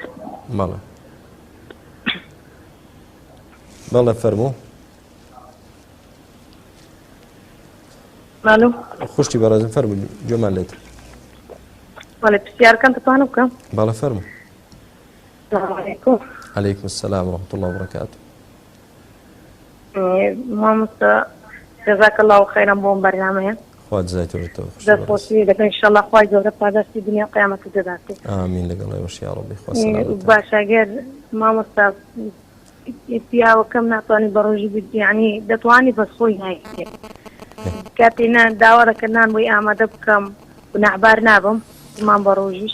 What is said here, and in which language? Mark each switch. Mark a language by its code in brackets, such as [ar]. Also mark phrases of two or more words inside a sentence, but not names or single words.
[ckb] بەڵێ بەڵێ فەرموو. مالو خوشتی بەڕێزم فەرموو گوێمان لێت. بەڵێ پرسیارەکان دەتوانم بکەم؟ بەڵێ فەرموو. [ar] السلام عەلەیکوم. عەلەیکم السلام ورحمة الله وبركاته. [ckb] مامۆستا [ar] جەزاک الله خەیرەن [ckb] بۆم بەرنامەیە. خوا جزایتەوە خوش دەستخۆشی دەکەن ئینشاءالله خوای گەورە پاداشتی دنیا قیامەت دەداتێ. ئامین لەگەڵ ئێوەش یا ڕەبی خوا سەلامەت. باش ئەگەر مامۆستا پیاوەکەم ناتوانێت بە ڕۆژی بێت یعنی دەتوانێت بەس خۆی نایکێت کاتێ داوا دەکردان بۆی ئامادە بکەم گوناحبار نابم مان بە ڕۆژیش؟